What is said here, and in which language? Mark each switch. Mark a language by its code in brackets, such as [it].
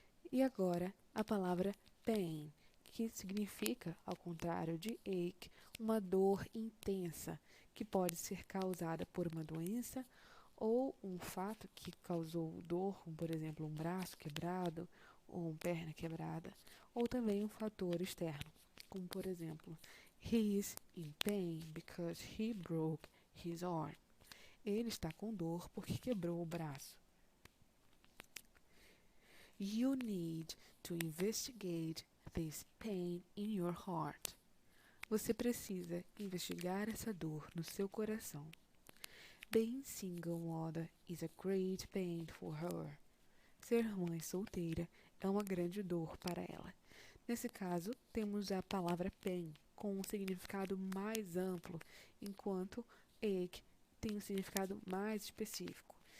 [pt] E agora a palavra pain, que significa, ao contrário de ache, uma dor intensa, que pode ser causada por uma doença ou um fato que causou dor, como por exemplo um braço quebrado ou uma perna quebrada, ou também um fator externo, como por exemplo, [en] he is in pain because he broke his arm. [pt] Ele está com dor porque quebrou o braço. [en] You need to investigate this pain in your heart. [pt] Você precisa investigar essa dor no seu coração. [en] Being single mother is a great pain for her. [pt] Ser mãe solteira é uma grande dor para ela. Nesse caso, temos a palavra pain com um significado mais amplo, enquanto ache tem um significado mais específico.